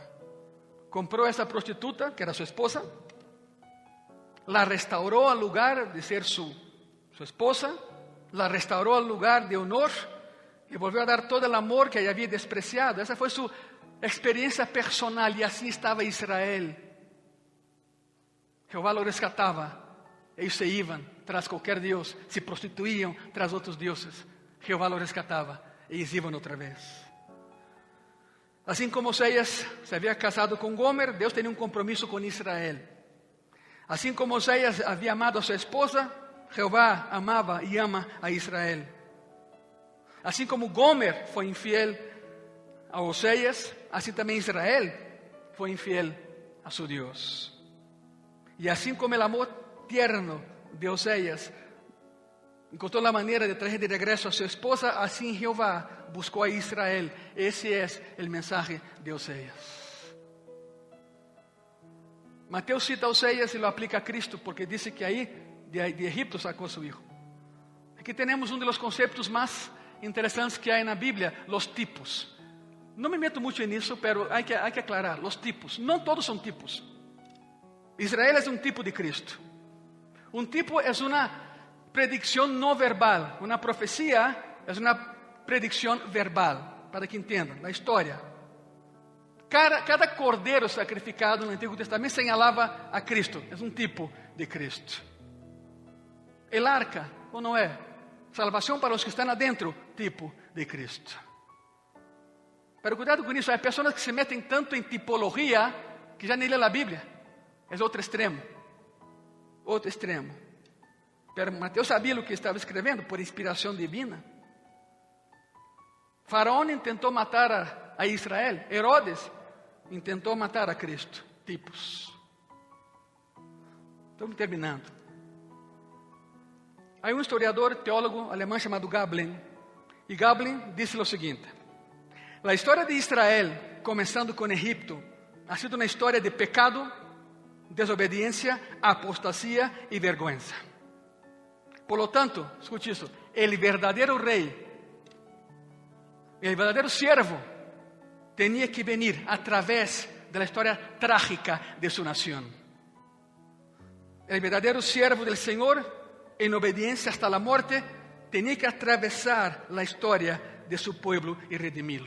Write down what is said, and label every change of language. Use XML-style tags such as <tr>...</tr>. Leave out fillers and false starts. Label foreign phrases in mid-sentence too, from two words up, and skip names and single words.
<es>Compró a esa prostituta, que era su esposa, la restauró al lugar de ser su esposa, la restauró al lugar de honor, y volvió a dar todo el amor que ella había despreciado. Esa fue su experiencia personal, y así estaba Israel. Jehová lo rescataba, ellos se iban tras cualquier dios, se prostituían tras otros dioses. Jehová lo rescataba, ellos iban otra vez.</es> <pt>Assim como Oseas se havia casado com Gomer, Deus tinha um compromisso com Israel. Assim como Oseas havia amado a sua esposa, Jeová amava e ama a Israel. Assim como Gomer foi infiel a Oseas, assim também Israel foi infiel a seu Deus. E assim como o amor tierno de Oseas encontrou a maneira de trazer de regresso a sua esposa, assim Jeová buscou a Israel. Esse é o mensaje de Oseas. Mateus cita a Oseas e</pt> <es>lo aplica</es> <pt>a Cristo, porque diz que aí de Egipto sacou a seu hijo. Aqui temos um dos conceitos mais interessantes que há na Bíblia, os tipos. Não me meto muito nisso,</pt> <es>pero há que aclarar,</es> <pt>os tipos. Não todos são tipos. Israel é um tipo de Cristo. Um tipo é uma predicción no verbal.</pt> <es>Una profecía es una predicción verbal, para que entiendan la historia. Cada cordero sacrificado no Antiguo Testamento señalaba a Cristo. Es un tipo de Cristo. El arca, ¿o no es? Salvación para los que están adentro, tipo de Cristo. Pero cuidado con eso, hay personas que se meten tanto en tipología que ya ni leen la Biblia. Es otro extremo.</es> <pt>Outro extremo. Pero Mateus sabia o que estava escrevendo por inspiração divina. Faraón intentou matar a Israel. Herodes intentou matar a Cristo. Tipos. Estamos terminando. Há um historiador, teólogo alemão chamado Gablin. E Gablin disse o seguinte: a história de Israel, começando com Egipto,</pt> <es>ha sido</es> <pt>uma história de pecado, desobediência, apostasia e vergonha.</pt> <es>Por lo tanto,</es> <pt>escute isso, el verdadeiro rei,</pt> <es>el verdadeiro siervo, tenía que venir a través de la historia trágica de su nación. El verdadero siervo del Señor, en obediencia hasta la muerte, tenía que atravesar la historia de su pueblo y redimirlo.</es>